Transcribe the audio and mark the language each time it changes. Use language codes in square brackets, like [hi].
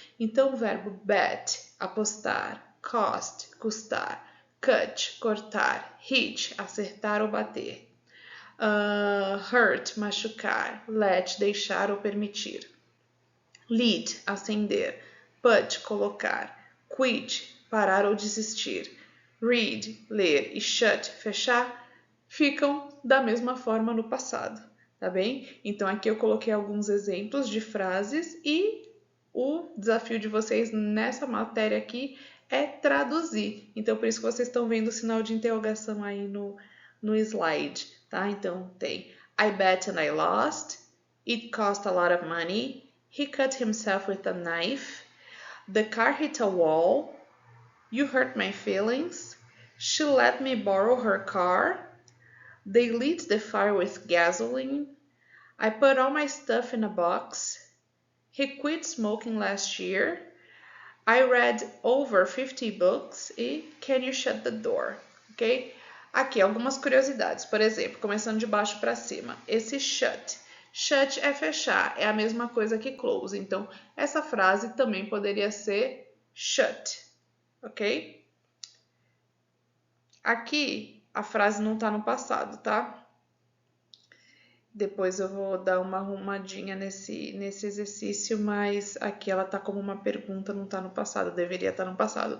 [pt] Então o verbo bet, apostar, cost, custar, cut, cortar, hit, acertar ou bater, hurt, machucar, let, deixar ou permitir, lead, acender, put, colocar, quit, parar ou desistir, read, ler e shut, fechar, ficam da mesma forma no passado, tá bem? Então aqui eu coloquei alguns exemplos de frases e o desafio de vocês nessa matéria aqui é traduzir. Então por isso que vocês estão vendo o sinal de interrogação aí no slide, tá? Então tem [en] I bet and I lost, it cost a lot of money, he cut himself with a knife, the car hit a wall, you hurt my feelings, she let me borrow her car, they lit the fire with gasoline, I put all my stuff in a box, he quit smoking last year, I read over 50 books e can you shut the door? [pt] Ok? Aqui algumas curiosidades. Por exemplo, começando de baixo para cima. Esse shut. Shut é fechar, é a mesma coisa que close. Então, essa frase também poderia ser shut. Ok? Aqui, a frase não está no passado, tá? Depois eu vou dar uma arrumadinha nesse exercício, mas aqui ela tá como uma pergunta, não tá no passado, deveria estar no passado.